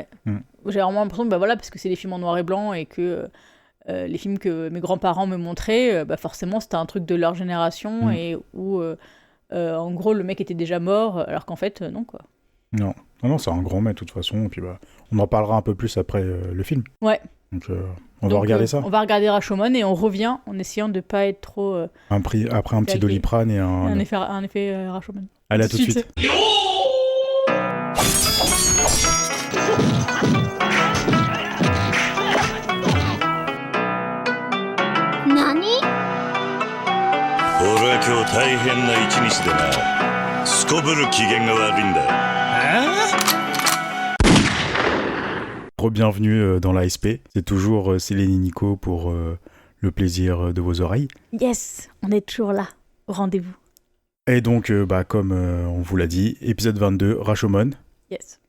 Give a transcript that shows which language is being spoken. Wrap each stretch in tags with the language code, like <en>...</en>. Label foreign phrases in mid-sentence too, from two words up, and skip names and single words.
<fr>J'ai vraiment l'impression, parce que c'est des films en noir et blanc, et que les films que mes grands-parents me montraient, forcément, c'était un truc de leur génération, et où, en gros, le mec était déjà mort, alors qu'en fait, non, quoi. Non, c'est un grand maître, de toute façon, et puis on en parlera un peu plus après le film. Ouais. Donc, on va regarder ça. On va regarder Rashomon, et on revient en essayant de pas être trop... Après un petit Doliprane et un effet Rashomon. Allez, à tout de suite. Nani?</fr> <ja>俺は今日大変な一日でな。すこぶる機嫌が悪いんだ。</ja> <fr>Re-bienvenue dans l'ASP. C'est toujours Céline et Nico pour le plaisir de vos oreilles. Yes, on est toujours là, au rendez-vous. Et donc, comme on vous l'a dit, épisode 22, Rashomon.</fr>